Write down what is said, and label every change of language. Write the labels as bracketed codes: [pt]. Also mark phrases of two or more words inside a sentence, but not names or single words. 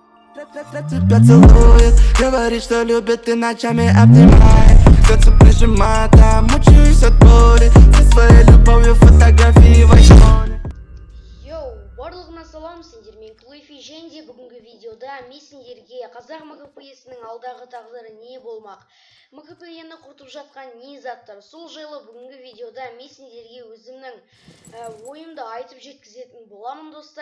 [ru] Тебя целует, говорит, что любит и ночами обнимает. Сердце прижимает, а мучаюсь от боли. Со своей любовью фотографии в айфоне. [kk] Йоу, барлығына салам, сендер мен Клойфи және бүгінгі видеода мен сендерге қазақ МКП-сінің алдағы тағдыры не болмақ, МКП-ні құртып жатқан не заттар, сол жайлы бүгінгі видеода мен сендерге өзімнің ойымды айтып жеткізетін боламын достар.